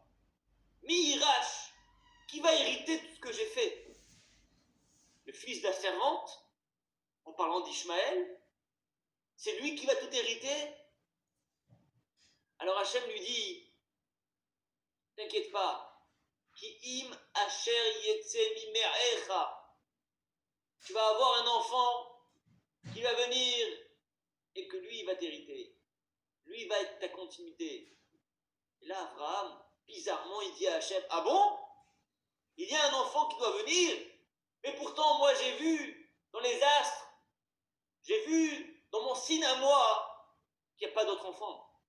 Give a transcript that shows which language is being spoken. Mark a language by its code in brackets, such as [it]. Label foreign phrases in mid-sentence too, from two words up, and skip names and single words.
[fr] Mi-Hirash, qui va hériter tout ce que j'ai fait. Le fils de la servante, en parlant d'Ishmaël, c'est lui qui va tout hériter. Alors Hachem lui dit, t'inquiète pas, [he] כי אם אשר יצא ממעיך, [fr] tu vas avoir un enfant qui va venir et que lui, il va t'hériter. Lui, il va être ta continuité. Et là, Abraham, bizarrement, il dit à Hachem, ah bon? Il y a un enfant qui doit venir? Mais pourtant, moi, j'ai vu dans les astres, j'ai vu dans mon signe à moi qu'il n'y a pas d'autre enfant.